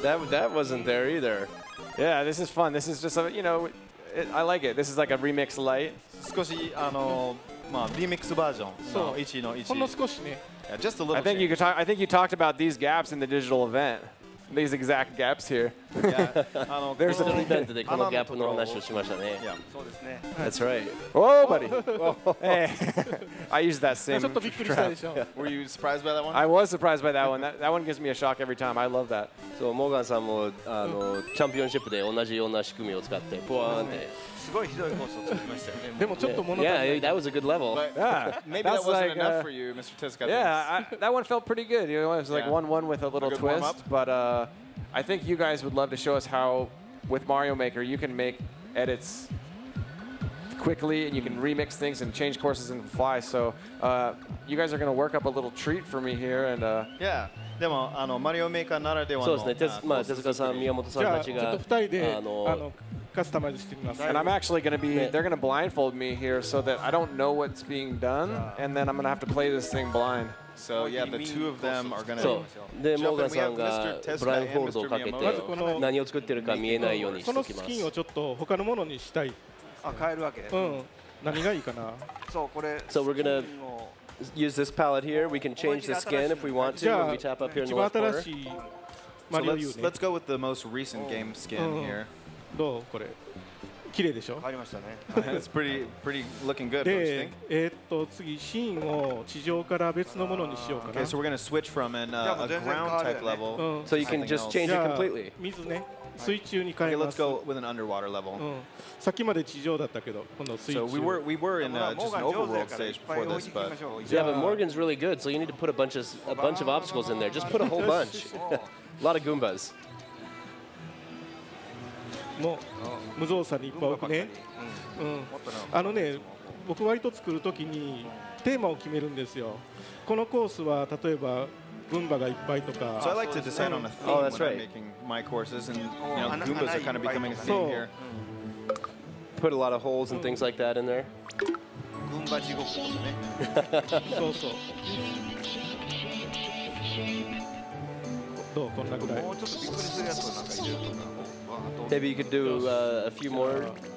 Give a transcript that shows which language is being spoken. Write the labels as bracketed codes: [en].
[en] That wasn't there either. Yeah, this is fun. This is just a, you know, I like it. This is like a remix light. [ja] 少しまあリミックスバージョンの1の1。ほんの少しね。 [en] Yeah, just a little. I think you talked about these gaps in the digital event. These exact gaps here. Yeah. There's an a [ja] event でこのギャップの話をしましたね。そうですね。 [en] That's right. Oh, buddy. Hey, I used that same. [ja] ちょっとびっくりしたでしょ。 [en] Were you surprised by that one? I was surprised by that one. That one gives me a shock every time. I love that. [ja] そう、モーガンさんもチャンピオンシップで同じような仕組みを使ってポワーンって。すごいひどいコースを作りましたよね。でもちょっと物足りない。 [en] Yeah, that was a good level. Yeah, maybe that wasn't enough for you, Mr. Tezuka. Yeah, that one felt pretty good. You know, it was like 1-1 with a little twist, but I think you guys would love to show us how, with Mario Maker, you can make edits quickly and you can remix things and change courses and fly. So you guys are going to work up a little treat for me here, and yeah. [ja] でもマリオメーカーならではの。そうですね。手塚さん、宮本さんたちが。じゃあちょっと2人でカスタマイズしてみます。 [en] And I'm actually going to be, they're going to blindfold me here so that I don't know what's being done, and then I'm going to have to play this thing blind. So yeah, the two of them are going to. [ja] そう。で、モーガンさんがブラインフォールドをかけて何を作ってるか見えないようにしておきます。このスキンをちょっと他のものにしたい。変えるわけ。うん。何がいいかな。そうこれ。 [en] So we're gonna use this palette here. We can change the skin if we want to when we tap up here in the left corner. So let's go with the most recent game skin here. [ja] どうこれ。綺麗でしょ。変わりましたね。 [en] It's pretty looking good. [ja] で、次シーンを地上から別のものにしようかな。 [en] Okay, so we're gonna switch from a ground type level. So you can just change it completely. [ja] 水ね。水中に変え [en] Okay, [ja] ま [en] let's [ja] す。 [en] go with an underwater level. [ja] さっきまで地上だったけど、今度水中。 [en] So we were in just an overworld stage before this, but Yeah, but Morgan's really good, so you need to put a bunch of obstacles in there. Just put a whole bunch. A lot of Goombas. [ja] もう無造作にいっぱい置くね。ね、僕割と作るときにテーマを決めるんですよ。このコースは例えばGoombaがいっぱいとか。 [en] So I like to decide on a theme when I'm making my courses, and Goombas are kind of becoming a theme here. Put a lot of holes and things like that in there. [ja] 群馬地獄とかね。そうそう。どうこんなぐらい。もうちょっとびっくりするやつをなんか入れるとか。 [en] Maybe you could do a few more.